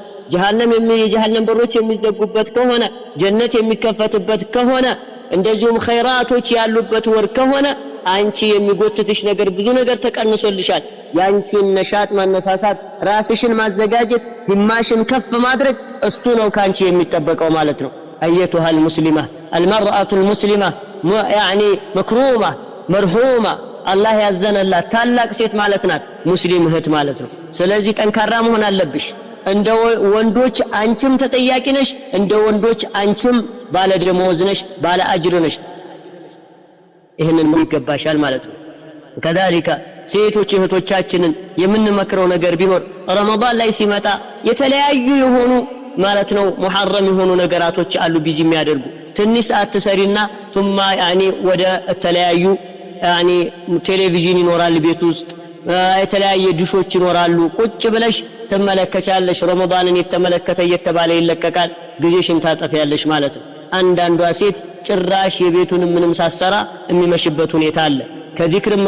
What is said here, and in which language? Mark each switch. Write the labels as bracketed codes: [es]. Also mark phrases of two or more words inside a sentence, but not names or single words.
[am] የጀሃነም በሮች የሚዘጉበት ከሆነ ጀነት የሚከፈትበት ከሆነ እንደዚሁም ኸይራቶች ያሉበት ወር ከሆነ አንቺ የሚጎትትሽ ነገር ብዙ ነገር ተቀንሶልሻል። ያንቺን ነሻጥ ማነሳሳት ራስሽን ማዘጋጀት ሂማሽን ከፍ ማድረግ እሱ ነው ካንቺ የሚጠበቀው ማለት ነው። [ar] أيتها المسلمة المرأة المسلمة يعني مكرومة مرحومة الله [am] ያዘነላት ታላቅ ሴት ማለት ናት ሙስሊም እህት ማለት ነው። ስለዚህ ጠንካራ መሆን አለብሽ። እንደ ወንዶች አንቺም ተጠያቂ ነሽ እንደ ወንዶች አንቺም ባለ ደሞዝ ነሽ ባለ አጅር ነሽ። ይሄንን ይገባሻል ማለት ነው። كذلك ሴቶች እህቶቻችንን የምንመክረው ነገር ቢኖር ረመዳን ላይ ሲመጣ የተለያዩ የሆኑ ማለት ነው ሙሐረም የሆኑ ነገራቶች አሉ ቢዚ የሚያደርጉ ትንሽ ሰዓት ትሰሪና [ar] ثم يعني [am] ወደ ተለያዩ يعني ቴሌቪዥን ይኖራል ቤት ውስጥ የተለያየ ዲሾች ይኖራሉ ቁጭ ብለሽ ተመለከቻለሽ ረመዳንን የተመለከተ እየተባለ ይለቀቃል ጊዜሽን ታጠፊያለሽ ማለት ነው። አንዳንዷ ሴት ጭራሽ የቤቱን ምንም ሳሰራ የሚመሽበት ሁኔታ አለ። ከዚክርም